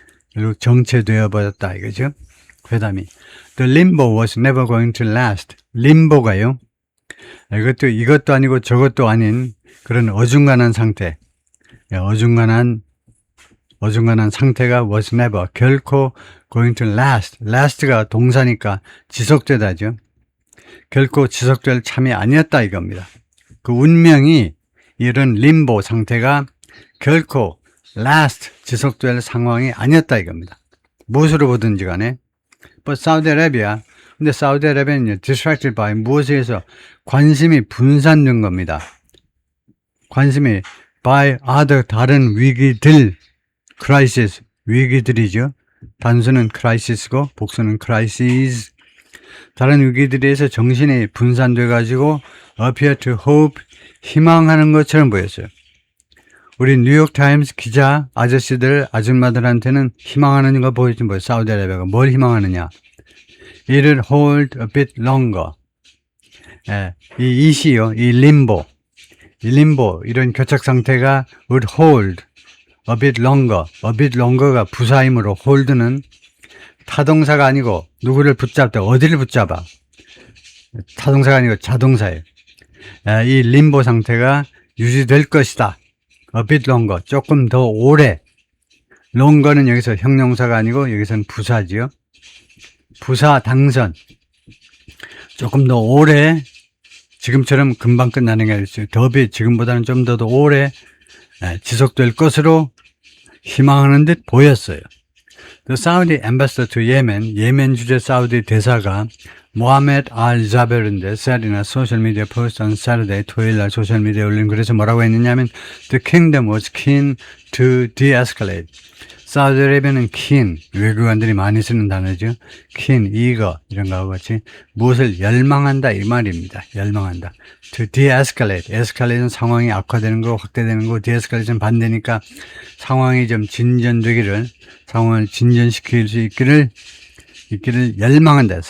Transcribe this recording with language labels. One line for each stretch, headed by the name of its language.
Korean: 결국 정체되어 버렸다 이거죠. 회담이.
English: The limbo was never going to last.
Korean: 림보가요. 이것도 아니고 저것도 아닌 그런 어중간한 상태. 어중간한 상태가
English: was never.
Korean: 결코
English: going to last.
Korean: last가 동사니까 지속되다죠. 결코 지속될 참이 아니었다 이겁니다. 그 운명이 이런 림보 상태가 결코 last 지속될 상황이 아니었다 이겁니다. 무엇으로 보든지 간에.
English: But Saudi Arabia,
Korean: 근데 사우디아라비아는
English: distracted by
Korean: 무엇에 의해서 관심이 분산된 겁니다. 관심이 by other 다른 위기들, crisis 위기들이죠. 단수는 crisis고 복수는 crises. 다른 위기들에 의해서 정신이 분산돼 가지고
English: appear to hope
Korean: 희망하는 것처럼 보였어요. 우리 뉴욕타임스 기자 아줌마들한테는 희망하는 거 보이지 뭐예요? 사우디아라비아가 뭘 희망하느냐? 이를
English: hold a bit longer.
Korean: 이 림보, 이런 교착 상태가
English: would hold a bit longer.
Korean: a bit longer가 부사이므로 hold는 타동사가 아니고 누구를 붙잡다, 어디를 붙잡아? 타동사가 아니고 자동사예요. 이 림보 상태가 유지될 것이다.
English: a bit longer,
Korean: 조금 더 오래. longer는 여기서 형용사가 아니고 여기서는 부사지요. 부사 당선. 조금 더 오래, 지금처럼 금방 끝나는 게 아니죠. 더비 지금보다는 좀 더 오래 지속될 것으로 희망하는 듯 보였어요.
English: The Saudi ambassador to Yemen,
Korean: 예멘 주재 사우디 대사가 모하메드 알 자베르인데
English: said in a social media post on Saturday,
Korean: 토요일 날 소셜미디어에 올린 글에서 뭐라고 했느냐면
English: The kingdom was keen to de-escalate.
Korean: 사우디아라비아는 keen, 외교관들이 많이 쓰는 단어죠. keen, eager 이런 거하고 같이 무엇을 열망한다 이 말입니다. 열망한다.
English: To de-escalate,
Korean: escalate는 상황이 악화되는 거, 확대되는 거, de-escalate는 반대니까 상황이 좀 진전되기를, 상황을 진전시킬 수 있기를 열망한다.